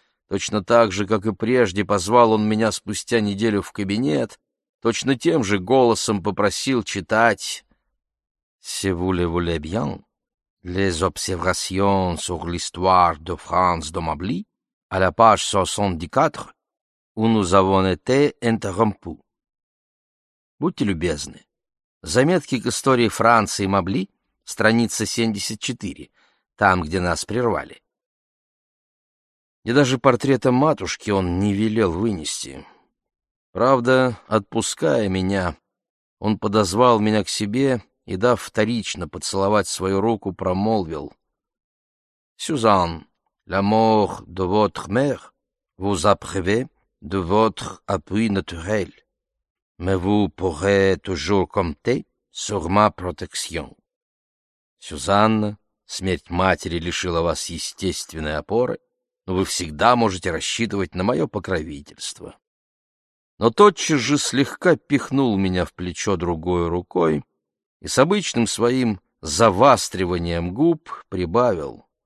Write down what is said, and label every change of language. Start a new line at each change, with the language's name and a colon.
Russian: Точно так же, как и прежде, позвал он меня спустя неделю в кабинет, точно тем же голосом попросил читать
French: «Si vous le voulez bien, les observations sur l'histoire de France d'Amblie, à la page 74, où nous avons été interrompus.
Russian: Будьте любезны. Заметки к истории Франции Мабли, страница 74, там, где нас прервали. И даже портрета матушки он не велел вынести. Правда, отпуская меня, он подозвал меня к себе и, дав вторично поцеловать свою руку, промолвил:
French: «Сюзан, la mort de votre mère vous a privé de votre appui naturel, mais vous pourrez toujours compter sur ma protection».
Russian: «Сюзанна, смерть матери лишила вас естественной опоры, но вы всегда можете рассчитывать на мое покровительство». Но тотчас же слегка пихнул меня в плечо другой рукой и с обычным своим завастриванием губ прибавил: